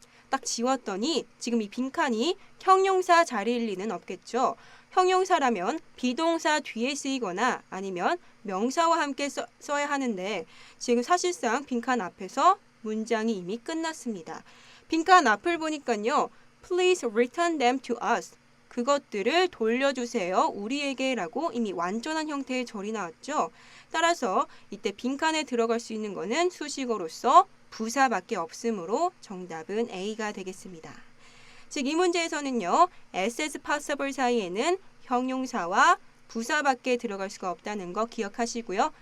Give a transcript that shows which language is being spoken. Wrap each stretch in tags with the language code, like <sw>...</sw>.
<ko>딱 지웠더니 지금 이 빈칸이 형용사 자리일 리는 없겠죠. 형용사라면 비동사 뒤에 쓰이거나 아니면 명사와 함께 써야 하는데 지금 사실상 빈칸 앞에서 문장이 이미 끝났습니다. 빈칸 앞을 보니까요.</ko> <en>Please return them to us.</en> <ko>그것들을 돌려주세요. 우리에게 라고 이미 완전한 형태의 절이 나왔죠. 따라서 이때 빈칸에 들어갈 수 있는 것은 수식어로서 부사밖에 없으므로 정답은 A가 되겠습니다. 즉 이 문제에서는요. as possible 사이에는 형용사와 부사밖에 들어갈 수가 없다는 거 기억하시고요.</ko>